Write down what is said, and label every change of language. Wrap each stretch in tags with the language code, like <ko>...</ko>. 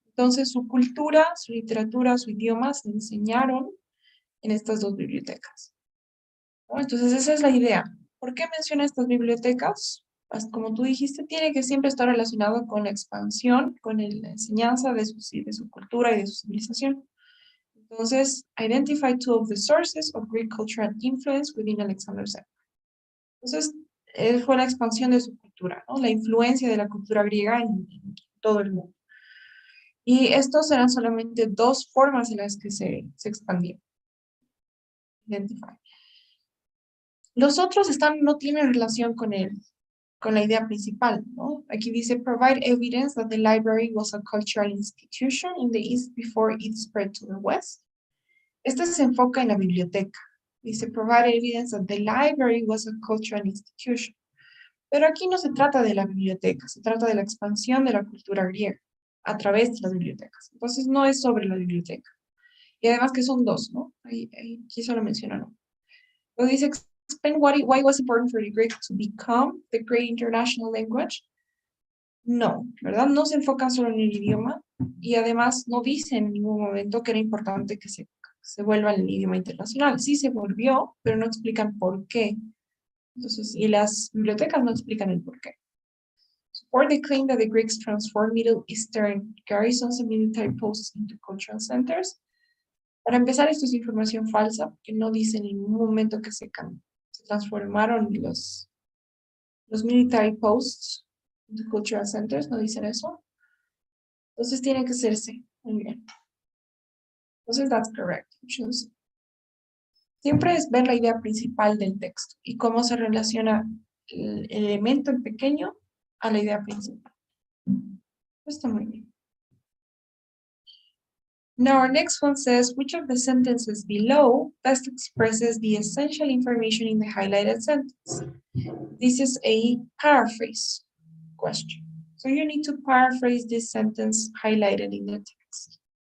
<es>Entonces, su cultura, su literatura, su idioma se enseñaron en estas dos bibliotecas, ¿no? Entonces, esa es la idea. ¿Por qué menciona estas bibliotecas? Pues, como tú dijiste, tiene que siempre estar relacionado con la expansión, con la enseñanza de su cultura y de su civilización. Entonces,</es> <en>identify two of the sources of Greek culture and influence within Alexander's Empire.</en> <es>Entonces, fue la expansión de su cultura, ¿no? La influencia de la cultura griega en todo el mundo. Y estos eran solamente dos formas en las que se expandió. Identify. Los otros no tienen relación con la idea principal, ¿no? Aquí dice,</es> <en>provide evidence that the library was a cultural institution in the East before it spread to the West.</en> <es>Este se enfoca en la biblioteca. Dice,</es> <en>provide evidence that the library was a cultural institution.</en> <es>Pero aquí no se trata de la biblioteca, se trata de la expansión de la cultura griega a través de las bibliotecas. Entonces no es sobre la biblioteca. Y además que son dos, ¿no? Aquí solo menciona uno. Luego dice,</es> <en>explain why it was important for the Greek to become the great international language.</en> <es>No, ¿verdad? No se enfocan solo en el idioma y además no dice en ningún momento que era importante que se vuelva el idioma internacional. Sí se volvió, pero no explican por qué. Entonces, y las bibliotecas no explican el por qué.</es> <en>Support the claim that the Greeks transformed Middle Eastern garrisons and military posts into cultural centers.</en> <es>Para empezar, esto es información falsa, que no dice en ningún momento que se transformaron los</es> <en>military posts into cultural centers,</en> <es>no dicen eso. Entonces tiene que ser C. Muy bien. Entonces,</es> <en>that's correct. Choose.</en> <es>Siempre es ver la idea principal del texto y cómo se relaciona el elemento en pequeño a la idea principal. Está muy bien.</es> <en>Now our next one says, which of the sentences below best expresses the essential information in the highlighted sentence? This is a paraphrase question. So you need to paraphrase this sentence highlighted in the text.</en>